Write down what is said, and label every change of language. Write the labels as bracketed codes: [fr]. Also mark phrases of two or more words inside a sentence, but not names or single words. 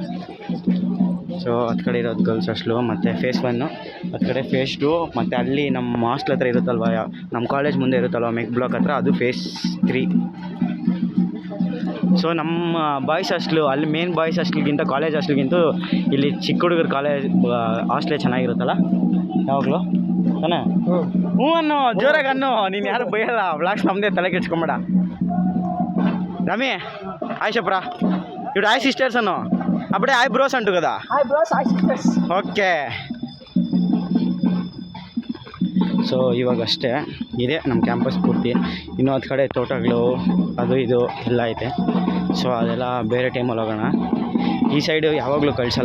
[kn] ಸೊ ಅದು ಕಡೆ ಇರೋದು [en] girls hostel, [kn] ಮತ್ತು ಫೇಸ್ 1, ಅದು ಕಡೆ ಫೇಸ್ 2, ಮತ್ತು ಅಲ್ಲಿ ನಮ್ಮ ಹಾಸ್ಟೆಲ್ ಹತ್ರ ಇರುತ್ತಲ್ವ, ನಮ್ಮ ಕಾಲೇಜ್ ಮುಂದೆ ಇರುತ್ತಲ್ವ [en] mech block [kn] ಹತ್ರ, ಅದು ಫೇಸ್ 3. ಸೊ ನಮ್ಮ [en] boys hostel [kn] ಅಲ್ಲಿ [en] main boys [kn] ಹಾಸ್ಟೆಲ್ಗಿಂತ ಕಾಲೇಜ್ ಹಾಸ್ಟೆಲ್ಗಿಂತ ಇಲ್ಲಿ ಚಿಕ್ಕ ಹುಡುಗರು ಕಾಲೇಜ್ ಹಾಸ್ಟೆಲೇ ಚೆನ್ನಾಗಿರುತ್ತಲ್ಲ ಯಾವಾಗಲೂ ತಾನೇ? ಹ್ಞೂ ಅನ್ನೋ, ಜೋರಾಗಿ ಅನ್ನೋ, ನೀನು ಯಾರು ಬೈಯಲ್ಲ. ಬ್ಲಾಗ್ಸ್ ನಮ್ಮದೇ, ತಲೆ ಕೆಡ್ಸ್ಕೊಂಬೇಡ. [te] రమి హాయ్ చెప్పరా. ఇప్పుడు [en] hi sisters [te] అను, అప్పుడే [en] hi bros [te] అంటు కదా. [en] hi bros, hi sisters. [kn] ಓಕೆ. ಸೊ ಇವಾಗ ಅಷ್ಟೇ ಇದೆ ನಮ್ಮ ಕ್ಯಾಂಪಸ್ ಪೂರ್ತಿ. ಇನ್ನೂ ಅದು ಕಡೆ ತೋಟಗಳು ಅದು ಇದು ಎಲ್ಲ ಐತೆ. ಸೊ ಅದೆಲ್ಲ ಬೇರೆ ಟೈಮಲ್ಲಿ ಹೋಗೋಣ. ಈ ಸೈಡು ಯಾವಾಗಲೂ ಕಳಿಸಲ್ಲ.